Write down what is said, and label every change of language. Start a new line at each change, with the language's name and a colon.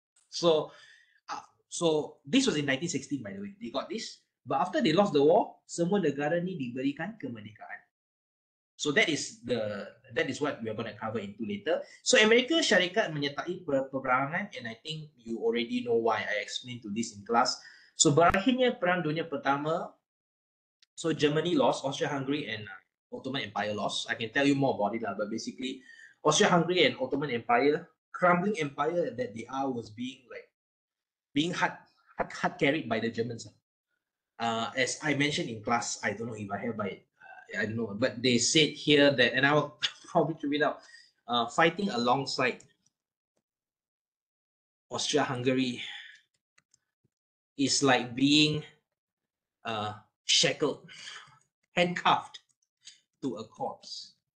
English: So this was in 1916, by the way. They got this. But after they lost the war,
Malay: semua negara ni diberikan kemerdekaan.
English: So that is what we are going to cover into later. So
Malay: Amerika Syarikat menyertai peperangan,
English: and I think you already know why. I explained to this in class.
Malay: So berakhirnya Perang Dunia Pertama.
English: So Germany lost, Austria-Hungary and Ottoman Empire lost. I can tell you more about it, but basically Austria-Hungary and Ottoman Empire, crumbling empire that they are, was being hard carried by the Germans. As I mentioned in class, I don't know if I have by I don't know, but they said here that, and I will probably read out, fighting alongside Austria-Hungary is like being shackled, handcuffed to a corpse.